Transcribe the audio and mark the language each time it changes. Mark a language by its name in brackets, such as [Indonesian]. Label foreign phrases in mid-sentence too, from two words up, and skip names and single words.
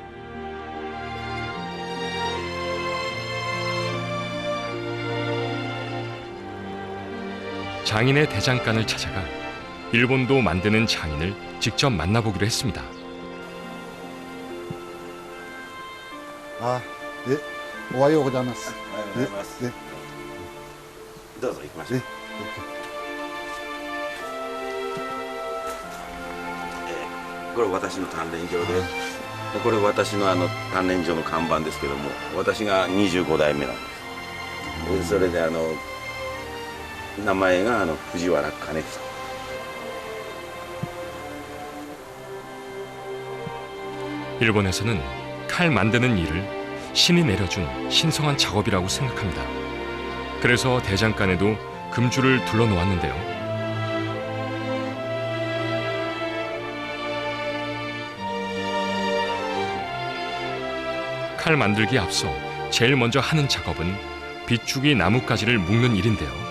[Korean] 장인의 대장간을 찾아가 일본도 만드는 장인을 직접 만나보기로 했습니다. 아, 네. [Japanese] おはようございます. おはようございます。 [Korean] 네. [Japanese] どうぞ行きましょう。 [Korean] 네. [Japanese] これ私の鍛錬場で、これ私の鍛錬場の看板ですけども、私が25代目なんです。それで名前が藤原兼房。 [Korean] 일본에서는 칼 만드는 일을 신이 내려준 신성한 작업이라고 생각합니다. 그래서 대장간에도 금주를 둘러놓았는데요. 칼 만들기에 앞서 제일 먼저 하는 작업은 빗죽이 나뭇가지를 묶는 일인데요.